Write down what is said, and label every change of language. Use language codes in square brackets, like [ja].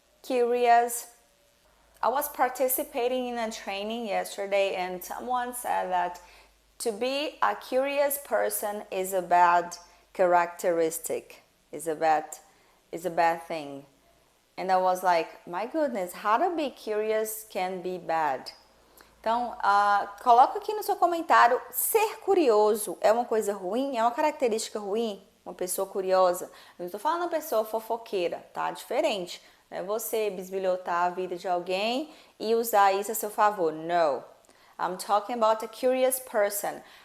[en] I was participating in a training yesterday and someone said that to be a curious person is a bad characteristic. Is a bad thing. And I was like, my goodness, how to be curious can be bad. [pt] Então, coloca aqui no seu comentário, ser curioso é uma coisa ruim? É uma característica ruim? Uma pessoa curiosa? Eu não estou falando uma pessoa fofoqueira, tá? Diferente. Não é você bisbilhotar a vida de alguém e usar isso a seu favor. [en] No. I'm talking about a curious person.